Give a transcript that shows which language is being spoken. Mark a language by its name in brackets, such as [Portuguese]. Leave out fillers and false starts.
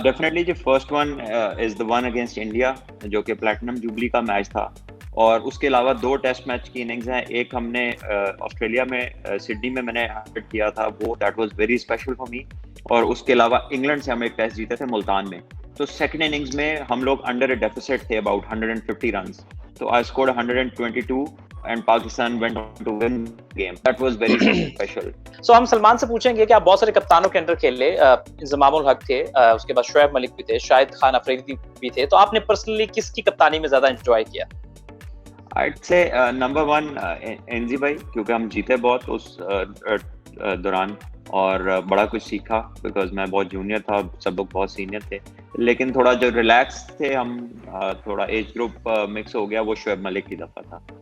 [English] definitely جو first one is the one against India, [Urdu] جو کہ پلیٹنم جوبلی کا میچ تھا. اور اس کے علاوہ 2 ٹیسٹ میچ کی اننگز ہیں. ایک ہم نے آسٹریلیا میں سڈنی میں نے ہٹ کیا تھا, وہ [English] That was very special for me. [Urdu] اور اس کے علاوہ انگلینڈ سے ہم ایک ٹیسٹ جیتے تھے ملتان میں. تو سیکنڈ اننگز میں ہم لوگ [English] under a deficit [Urdu] تھے اباؤٹ 150 رنس. [English] تو I scored 122 and Pakistan went on to win the game. That was very special. [Urdu] So ہم سلمان سے پوچھیں گے کہ آپ بہت سارے کپتانوں کے انڈر کھیلے, انضمام الحق تھے, اس کے بعد شعیب ملک بھی تھے, شاہد خان افریدی بھی تھے, تو آپ نے پرسنلی کس کی کپتانی میں زیادہ انجوائے کیا؟ [English] I'd say number 1 [Urdu] NZ بھائی, کیونکہ ہم جیتے بہت اس دوران اور بڑا کچھ سیکھا, بیکاز میں بہت جونیئر تھا, سب لوگ بہت سینئر تھے, لیکن تھوڑا جو ریلیکس تھے ہم, تھوڑا ایج گروپ مکس ہو گیا, وہ شعیب ملک کی دفعہ تھا.